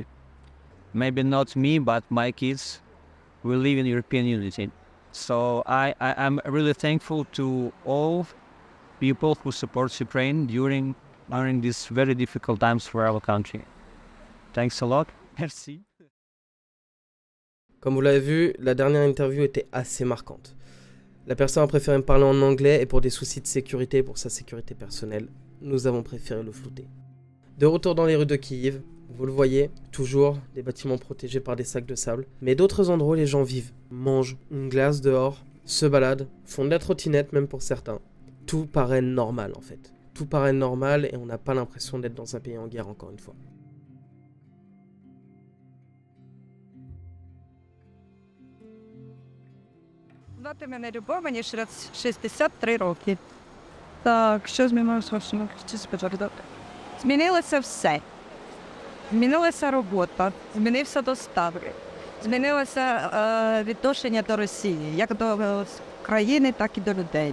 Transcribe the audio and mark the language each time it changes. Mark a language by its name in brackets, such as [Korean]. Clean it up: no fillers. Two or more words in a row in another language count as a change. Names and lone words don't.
[English] Maybe not me, but my kids will live in European unity. So I'm really thankful to all people who support Ukraine during these very difficult times for our country. Thanks a lot. [French] Merci. Comme vous l'avez vu, la dernière interview était assez marquante. La personne a préféré me parler en anglais et pour des soucis de sécurité, pour sa sécurité personnelle, nous avons préféré le flouter. De retour dans les rues de Kiev, vous le voyez, toujours des bâtiments protégés par des sacs de sable, mais d'autres endroits où les gens vivent, mangent une glace dehors, se baladent, font de la trottinette même pour certains. Tout paraît normal en fait. Tout paraît normal et on n'a pas l'impression d'être dans un pays en guerre encore une fois. [Ukrainian] Звати мене Любов, мені 63 роки. Так, що змінилося в вашому житті спочатку? Змінилося все. Змінилася робота, змінився доставки, змінилося відношення до Росії, як до країни, так і до людей.